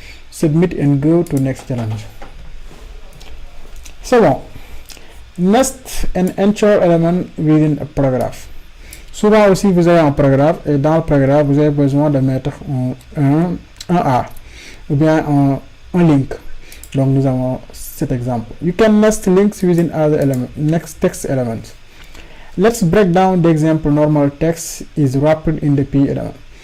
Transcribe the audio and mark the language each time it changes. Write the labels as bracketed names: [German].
[English] Submit and go to next challenge. [French] C'est bon. [English] Nest and enter element within a paragraph. [French] Souvent aussi vous avez un paragraphe et dans le paragraphe vous avez besoin de mettre un A ou bien un link. Donc nous avons cet exemple. [English] You can nest links within other element, next text elements. Let's break down the example. Normal text is wrapped in the P element.